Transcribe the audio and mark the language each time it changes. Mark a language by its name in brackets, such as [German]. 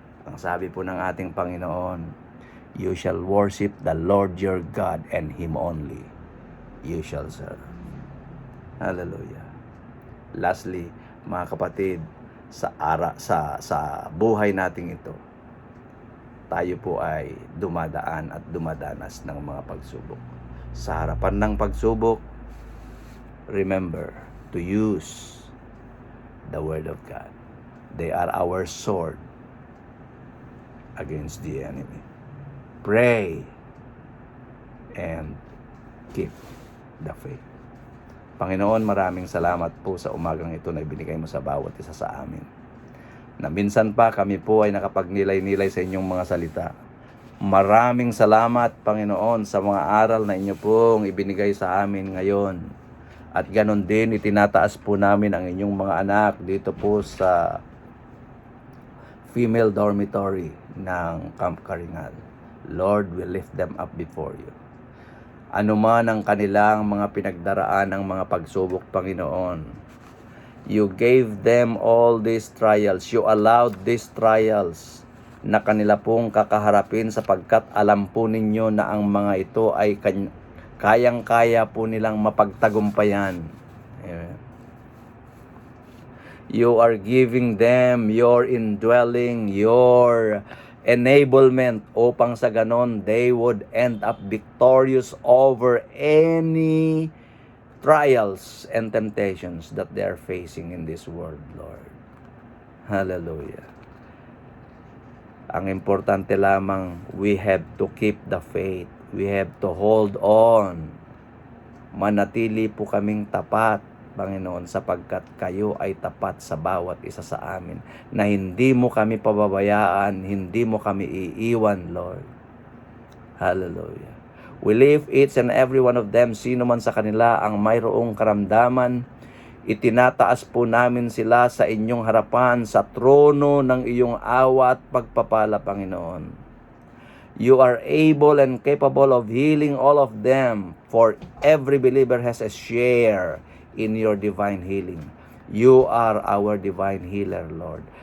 [Filipino] Ang sabi po ng ating Panginoon, [English] you shall worship the Lord your God and Him only you shall serve. Hallelujah. [Filipino] Lastly, mga kapatid, sa buhay nating ito, tayo po ay dumadaan at dumadanas ng mga pagsubok. Sa harapan ng pagsubok, [English] remember to use the Word of God. They are our sword against the enemy. Pray and keep the faith. [Filipino] Panginoon, maraming salamat po sa umagang ito na ibinigay mo sa bawat isa sa amin. Na minsan pa kami po ay nakapagnilay-nilay sa inyong mga salita. Maraming salamat, Panginoon, sa mga aral na inyo pong ibinigay sa amin ngayon. At ganon din, itinataas po namin ang inyong mga anak dito po sa female dormitory ng Camp Karingal. [English] Lord, we lift them up before you. [Filipino] Ano man ang kanilang mga pinagdaraan ng mga pagsubok, Panginoon, [English] you gave them all these trials. You allowed these trials [Filipino] na kanila pong kakaharapin sapagkat alam po ninyo na ang mga ito ay kayang-kaya po nilang mapagtagumpayan. Amen. [English] You are giving them your indwelling, your enablement [Filipino] upang sa ganon [English] they would end up victorious over any trials and temptations that they are facing in this world, Lord. Hallelujah. [Filipino] Ang importante lamang, [English] we have to keep the faith. We have to hold on. [Filipino] Manatili po kaming tapat, Panginoon, sapagkat kayo ay tapat sa bawat isa sa amin, na hindi mo kami pababayaan, hindi mo kami iiwan, Lord. Hallelujah. [English] We lift each and every one of them, [Filipino] sino man sa kanila ang mayroong karamdaman, itinataas po namin sila sa inyong harapan, sa trono ng iyong awa at pagpapala, Panginoon. [English] You are able and capable of healing all of them, for every believer has a share in your divine healing. You are our divine healer, Lord.